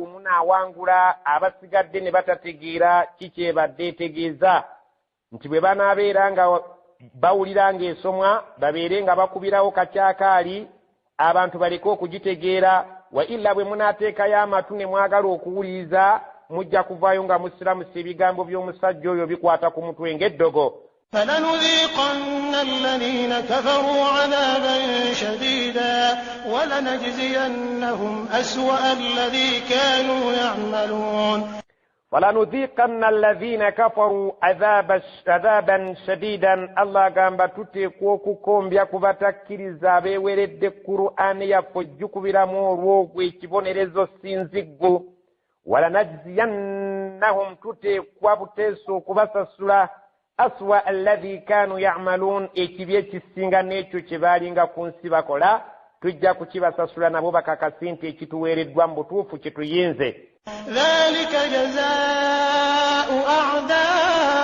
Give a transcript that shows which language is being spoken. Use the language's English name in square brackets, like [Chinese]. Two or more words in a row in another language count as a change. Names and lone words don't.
[Ganda] munaawangula abasigadde ne batategeera kikyebadde etegeeza nti bwe banaabeera nga bawulira ng'esomwa babeere nga bakubirawo kakyakaali abantu baleke okugitegeera [Arabic] وإلا [Ganda] bwe munaateekayo amatu ne mwagala okuwuliriza mujja kuvaayo nga musiramusa ebigambo by'omusajja oyo bikwata ku mutwe ng'eddogo. [Arabic] فلنذيقن الذين كفروا عذابا شديدا ولنجزينهم أسوأ الذي كانوا يعملون. فلنذيقن الذين كفروا عذابا شديدا [Ganda] الله gamba tuteekwa okukombya ku batakkiriza abeeweredde Qur'ani yaffe ojjukubiramu olw'ogwo ekibonerezo sinziggu. walanajziyannahum tuteekwa buteesa okubasasula [Arabic] أسوأ الذي كانوا يعملون [Ganda] ekibi ekisinga n'ekyo kye baalinga ku nsi bakola tujja kukibasasula nabo bakakasi nti ekituweereddwa mu butuufu kituyinze. [Arabic] ذلك جزاء أعداء